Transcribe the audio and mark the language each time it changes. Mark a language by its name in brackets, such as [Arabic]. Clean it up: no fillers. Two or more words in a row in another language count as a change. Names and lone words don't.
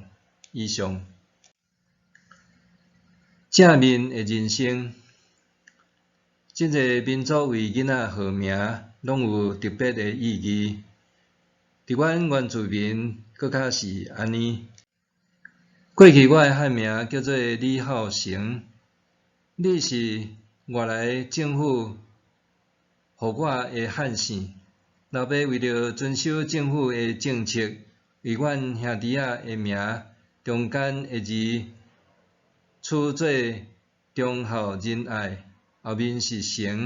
[Min Nan Chinese] 以上。正面的人生，即个民族为囡仔号名，拢有特别的意义。伫阮原住民，搁较是安尼。过去我的汉名叫做李浩成，李是外来政府互我的汉姓。老爸为着遵守政府的政策，为阮兄弟仔的名中间的字取做忠孝仁爱，后面是成。